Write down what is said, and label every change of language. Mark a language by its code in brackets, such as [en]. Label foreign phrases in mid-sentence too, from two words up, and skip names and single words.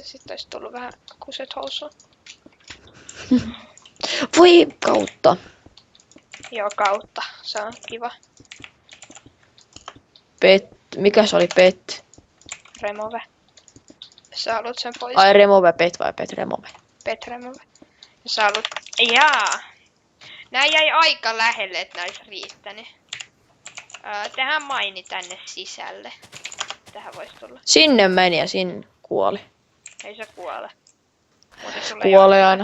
[fi] Sitten olisi tullut vähän kuset housua. Voi kautta. Joo, kautta. Se on kiva. Mikä se oli pet? Remove. Sä haluat sen pois. [en] Ai remove pet [fi] vai [en] pet remove? Pet remove. [fi] Ja sä haluat... Jaa! Nää jäi aika lähelle, että näis riittänyt. Tehdään maini tänne sisälle. Tähän voisi tulla. Sinne meni ja sinne kuoli. Ei se kuole. Muuten sulla ei Kuolee ole-